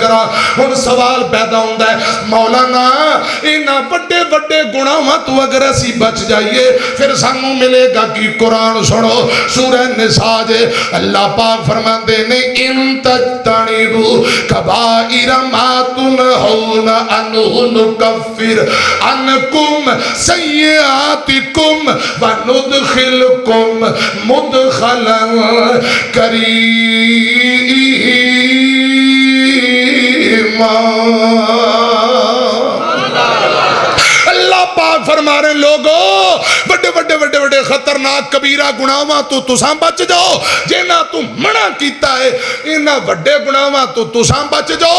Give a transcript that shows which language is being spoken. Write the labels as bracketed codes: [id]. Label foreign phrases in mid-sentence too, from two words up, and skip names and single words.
[pa] ہن سوال پیدا ہوندا ہے، مولانا انہاں وڈے وڈے گناہاں توں اگر اسیں بچ جائیے پھر سانوں ملے گا کی? قرآن سنو، سورہ نساء جے اللہ پاک فرماتے نے [ar] إن تجتنبوا كبائر ما تنهون عنه نكفر عنكم سيئاتكم وندخلكم مدخلا كريما. [pa] اللہ پاک فرما رہے لوکو بڑے بڑے بڑے بڑے خطرناک کبیرہ گناہاں توں تساں بچ جاؤ، جنہاں توں منع کیتا ہے انہاں وڈے گناہاں توں تساں بچ جاؤ.